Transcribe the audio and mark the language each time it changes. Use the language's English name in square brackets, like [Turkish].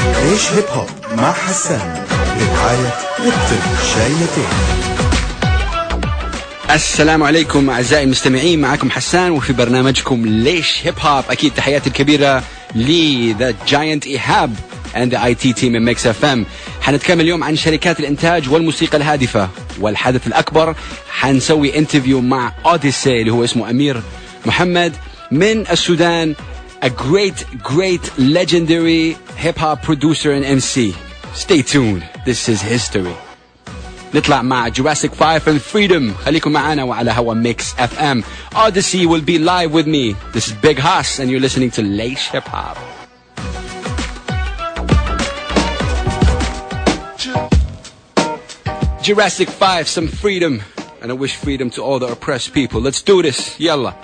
[Arabic] ليش هيب هوب مع حسان برعاية اكتب شايتين. السلام عليكم أعزائي المستمعين، معكم حسان وفي برنامجكم ليش هيب هوب. أكيد تحياتي الكبيرة ل The Giant إيهاب [English] and the IT team in Mix FM. [Arabic] حنتكلم اليوم عن شركات الإنتاج والموسيقى الهادفة، والحدث الأكبر حنسوي انترفيو مع Oddisee اللي هو اسمه أمير محمد من السودان. [English] A great legendary hip hop producer and MC. Stay tuned, this is history. [Arabic] نطلع مع [English] Jurassic 5 and Freedom. [Arabic] خليكم معنا وعلى هوا Mix FM. [English] Oddisee will be live with me. This is Big Hass and you're listening to Laish Hip Hop. Jurassic 5, some freedom. And I wish freedom to all the oppressed people. Let's do this. Yalla.